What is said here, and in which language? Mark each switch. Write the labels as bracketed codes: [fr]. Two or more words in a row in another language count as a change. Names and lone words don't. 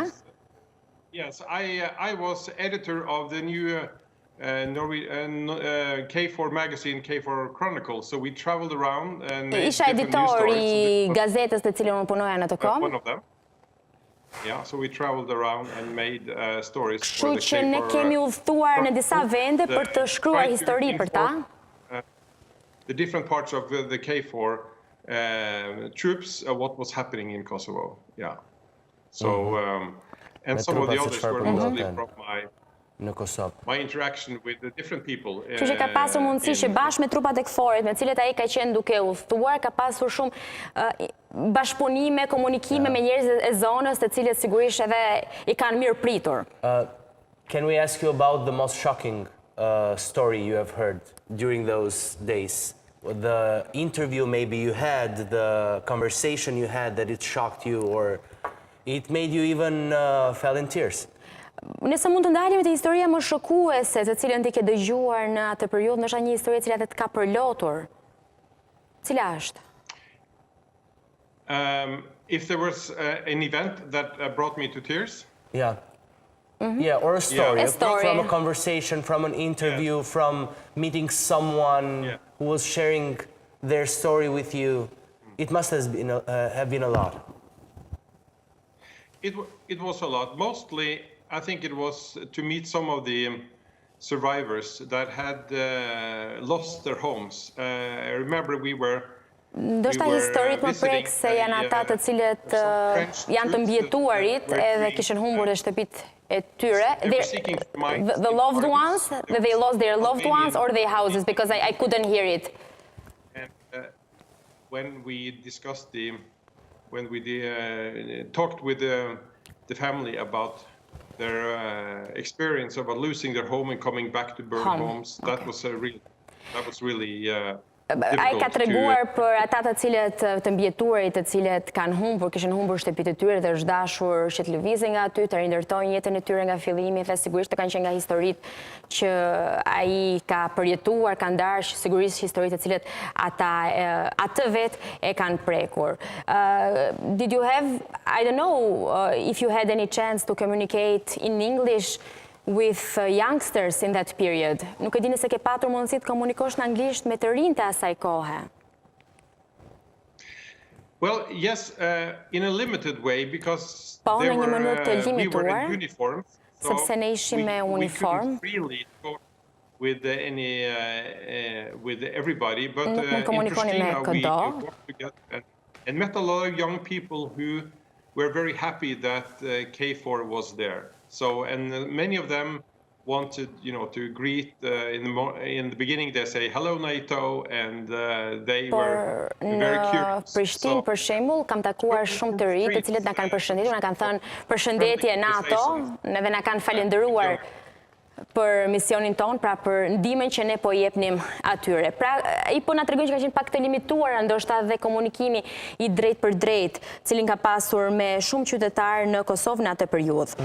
[en] Yes, I was editor of the new KFOR magazine, KFOR Chronicle, so we traveled around and made different news stories. [sq] Gazetës të cilën unë punoja në të kohë. [en] One of them. Yeah, so we traveled around and made stories [sq] Kështu [en] for the [sq] që ne kemi udhëtuar në disa vende për të shkruar histori për ta. [en] The different parts of the KFOR troops, what was happening in Kosovo. Yeah. So and some of the others were mostly from my interaction with the different people. [sq] Kështu që ka pasur mundësi që bashkë me trupat e KFOR-it, me cilët ai ka qenë duke udhëtuar, ka pasur shumë bashkëpunime, komunikime me njerëz e zonës, të cilët sigurisht edhe I kanë mirë pritur. [en] Can we ask you about the most shocking story you have heard during those days? The interview maybe you had, the conversation you had that it shocked you or it made you even fell in tears? [sq] Nëse mund të ndalemi te historia më shokuese të cilën ti ke dëgjuar në atë periudhë, ndoshta një histori e cila të ka përlotur. Cila është? [en] If there was an event that brought me to tears? Yeah. Yeah, or a story. A story. From a conversation, from an interview, from meeting someone who was sharing their story with you, it must have been a lot. It was a lot. Mostly, I think it was to meet some of the survivors that had lost their homes. I remember we were [sq] Ndoshta historit më prek se janë ata të cilët janë të mbjetuarit edhe kishin humbur dhe shtëpitë e tyre. [en] The loved ones, they lost their loved ones or their houses, because I couldn't hear it. And when we discussed when we talked with the family about their experience about losing their home and coming back to burned homes, that was really [sq] Ai ka treguar për ata të cilët të mbjetuarit, të cilët kishin humbur shtëpitë e tyre dhe është dashur që të lëvizin nga aty, të rindërtojnë jetën e tyre nga fillimi, dhe sigurisht të kanë qenë nga historitë që ai ka përjetuar, ka ndarë, sigurisht historitë të cilët atë vetë e kanë prekur. [en] Did you have, I don't know if you had any chance to communicate in English with youngsters in that period? [sq] Nuk e dini se ke patur mundësi të komunikosh në anglisht me të rinjtë asaj kohe. [en] Well, yes, in a limited way, because we were in uniform, so [sq] sepse ne ishim me uniform. [en] We couldn't freely talk with everybody, but in Pristina we worked together and met a lot of young people who were very happy that KFOR was there. So, and many of them wanted, to greet. In the beginning, they say hello NATO, and they were very curious. [sq] Në Prishtinë, për shembull, kam takuar shumë të rinj, të cilët na kanë përshëndetur, na kanë thënë përshëndetje NATO, dhe na kanë falendëruar për misionin ton, pra për ndihmën që ne po jepnim atyre. Pra, i po na tregojnë që ka qenë pak të limituar ndoshta dhe komunikimi i drejt për drejt, cilin ka pasur me shumë qytetarë në Kosovë në atë periudhë.